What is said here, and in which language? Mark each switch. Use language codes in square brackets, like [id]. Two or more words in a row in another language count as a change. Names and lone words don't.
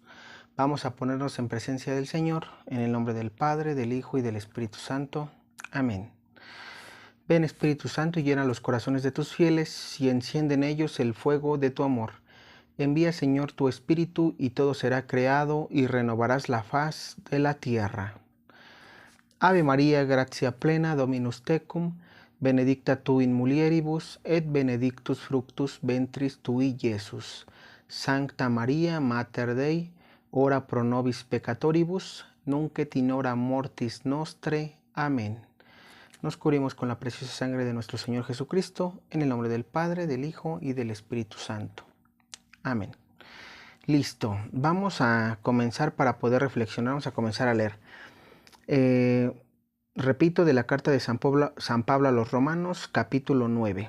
[es] Vamos a ponernos en presencia del Señor, en el nombre del Padre, del Hijo y del Espíritu Santo. Amén. Ven, Espíritu Santo, y llena los corazones de tus fieles y enciende en ellos el fuego de tu amor. Envía, Señor, tu Espíritu y todo será creado y renovarás la faz de la tierra. [la] Ave María, gratia plena, Dominus tecum, benedicta tu in mulieribus, et benedictus fructus ventris tui, Iesus. Sancta Maria, Mater Dei, ora pro nobis peccatoribus, nunc et in hora mortis nostre. [es] Amén. Nos cubrimos con la preciosa sangre de nuestro Señor Jesucristo, en el nombre del Padre, del Hijo y del Espíritu Santo. Amén. Listo, vamos a comenzar para poder reflexionar, vamos a comenzar a leer. Repito, de la carta de San Pablo a los Romanos, capítulo 9.